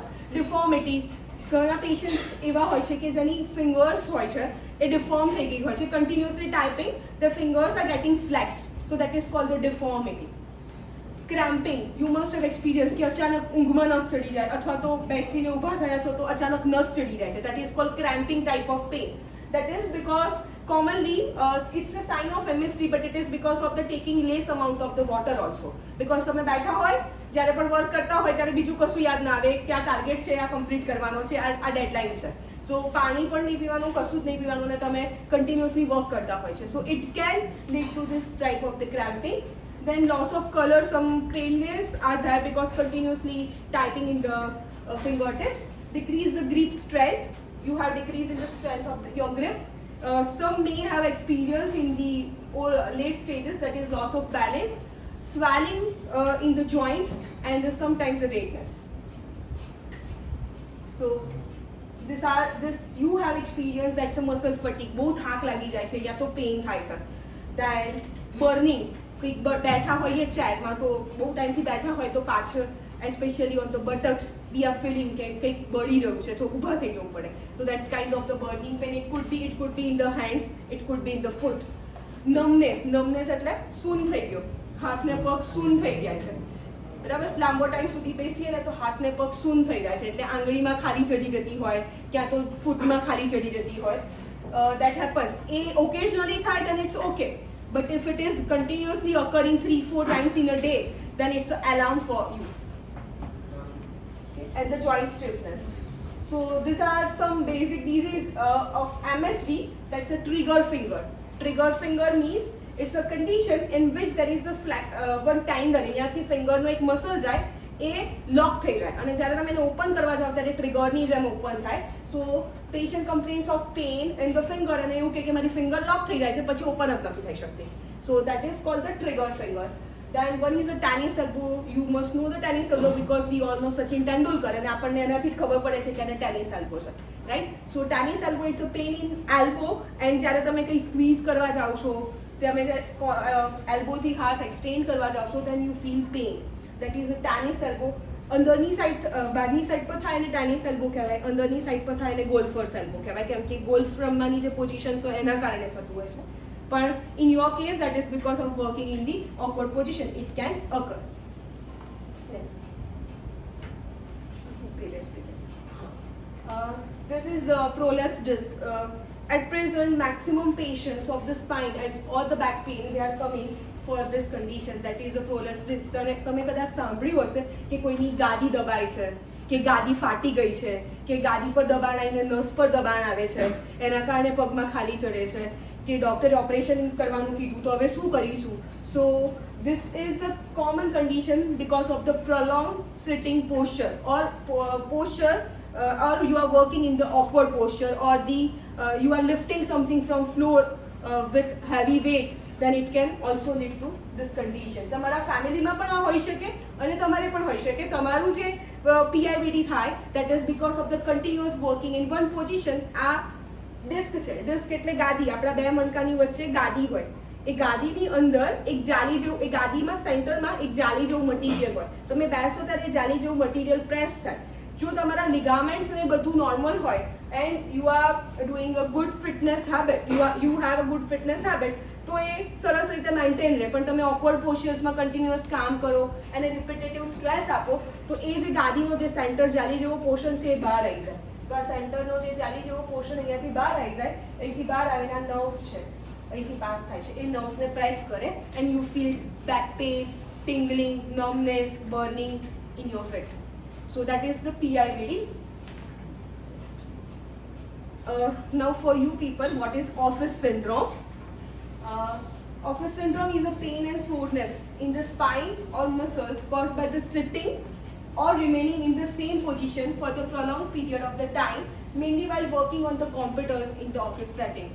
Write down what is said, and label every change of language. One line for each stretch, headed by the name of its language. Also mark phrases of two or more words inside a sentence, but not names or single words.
Gujarati: ડિફોર્મિટી, ઘણા પેશન્ટ એવા હોય છે કે જેની ફિંગર્સ હોય છે એ ડિફોર્મ થઈ ગઈ હોય છે.
English: Continuously typing the fingers are getting flexed, so that is called the deformity. Cramping, you must have experience
Gujarati: કે અચાનક ઊંઘમાં નસ ચડી જાય અથવા તો બેસીને ઊભા થયા છો તો અચાનક નસ ચડી જાય છે.
English: That is called cramping type of pain. That is because commonly it's a sign of MSD, but it is because of the taking less amount of the water also.
Gujarati: Because તમે બેઠા હોય, જ્યારે પણ વર્ક કરતા હોય ત્યારે બીજું કશું યાદ ના આવે કે આ ટાર્ગેટ છે, આ કમ્પ્લીટ કરવાનો છે, આ ડેડલાઇન છે. સો પાણી પણ નહીં પીવાનું, કશું જ નહીં પીવાનું અને તમે કન્ટિન્યુઅસલી વર્ક કરતા હોય છે.
English: So it can lead to this type of the cramping. Then loss of color, some paleness are there because continuously typing in the fingertips. Decrease the grip strength. You have decrease in the strength of your grip. Some may have experience in the late stages, that is loss of balance, swelling in the joints, and sometimes the redness. So this you have experience, that's a muscle fatigue.
Gujarati: बहुत થાક લાગી જાય છે યા તો પેઇન થાય છે.
English: Then burning,
Gujarati: કંઈક બેઠા હોઈએ ચેરમાં તો બહુ ટાઈમથી બેઠા હોય તો પાછળ
English: especially on the buttocks we are feeling
Gujarati: કે કંઈક બળી રહ્યું છે તો ઊભા થઈ જવું પડે.
English: So that kind of the burning pain, it could be in the hands, it could be in the foot.
Gujarati: numbness એટલે સૂન થઈ ગયો, હાથને પગ સૂન થઈ ગયા છે, બરાબર. લાંબો ટાઈમ સુધી બેસીએ ને તો હાથને પગ સૂન થઈ જાય છે એટલે આંગળીમાં ખાલી ચડી જતી હોય ક્યાં તો ફૂટમાં ખાલી ચડી જતી હોય.
English: That happens. એ occasionally થાય then it's okay, but if it is continuously occurring 3-4 times in a day, then it's an alarm for you. And the joint stiffness. So these are some basic diseases of MSD. That's a trigger finger. Trigger finger means it's a condition in which there is a one tendon,
Gujarati: અહીંયાથી ફિંગરનો એક મસલ જાય એ લોક થઈ જાય અને જ્યારે તમે એને ઓપન કરવા જાઓ ત્યારે ટ્રિગરની જેમ ઓપન થાય.
English: So patient complains of pain in the finger
Gujarati: અને એવું કે મારી ફિંગર લોક થઈ જાય છે પછી ઓપન જ નથી થઈ શકતી.
English: So that is called the trigger finger. Then one is a tennis elbow. You must know the tennis elbow because we all know Sachin Tendulkar
Gujarati: અને આપણને એનાથી જ ખબર પડે છે કે એને ટેનિસ એલ્બો છે,
English: રાઈટ. So tennis elbow it's a pain in elbow and
Gujarati: જ્યારે તમે કંઈ સ્ક્વીઝ કરવા જાઓ છો, તમે એલ્બોથી હાથ એક્સટેન્ડ કરવા જાઓ છો
English: then you feel pain. That is a tennis elbow.
Gujarati: અંદરની સાઈડ બહારની સાઈડ પર થાય એને ટેનિસ એલ્બો કહેવાય, અંદરની સાઈડ પર થાય એને ગોલ્ફર્સ એલ્બો કહેવાય કેમ કે ગોલ્ફ રમવાની જે પોઝિશન્સ હોય એના કારણે થતું હોય છે.
English: But in your case, that is because of working in the awkward position. It can occur. Next. This is prolapse disc. At present, maximum patients of the spine or the back pain, they are coming for this condition. That is a prolapse disc.
Gujarati: તમે કદાચ સાંભળ્યું હશે કે કોઈની ગાદી દબાય છે કે ગાદી ફાટી ગઈ છે કે ગાદી પર દબાણ આવીને નસ પર દબાણ આવે છે એના કારણે પગમાં ખાલી ચડે છે કે ડૉક્ટરે ઓપરેશન કરવાનું કીધું તો હવે શું કરીશું.
English: સો this is the common condition because of the prolonged sitting posture or or you are working in the awkward posture or you are lifting something from floor with heavy weight, then it can also lead to this condition.
Gujarati: તમારા ફેમિલીમાં પણ આ હોઈ શકે અને તમારે પણ હોઈ શકે. તમારું જે PIVD થાય
English: that is because of the continuous working in one position.
Gujarati: આ ડિસ્ક છે, ડિસ્ક એટલે ગાદી, આપણા બે મણકાની વચ્ચે ગાદી હોય, એ ગાદીની અંદર એક જાલી જેવું, એ ગાદીમાં સેન્ટરમાં એક જાલી જેવું મટીરિયલ હોય, તમે બેસો ત્યારે એ જાલી જેવું મટીરિયલ પ્રેસ થાય. જો તમારા લિગામેન્ટ્સ ને બધું નોર્મલ હોય
English: and you are doing a good fitness habit, you have a good fitness habit,
Gujarati: તો એ સરસ રીતે મેન્ટેન રહે. પણ તમે ઓકવર્ડ પોસ્ચર્સમાં કન્ટિન્યુઅસ કામ કરો અને રિપીટેટિવ સ્ટ્રેસ આપો તો એ જે ગાદીનો જે સેન્ટર જાલી જેવો પોર્શન છે એ બહાર આવી જાય. તો આ સેન્ટરનો જે જાલી જેવો પોર્શન અહીંયાથી બહાર આવી જાય, અહીંથી બહાર આવીને આ નર્વ્સ છે અહીંથી પાસ થાય છે, એ નર્વ્સને પ્રેસ કરે
English: and you feel back pain, tingling, numbness, burning in your feet. So that is the PIVD. Now for you people, what is office syndrome? Office syndrome is a pain and soreness in the spine or muscles caused by the sitting or remaining in the same position for the prolonged period of the time, mainly while working on the computers in the office setting.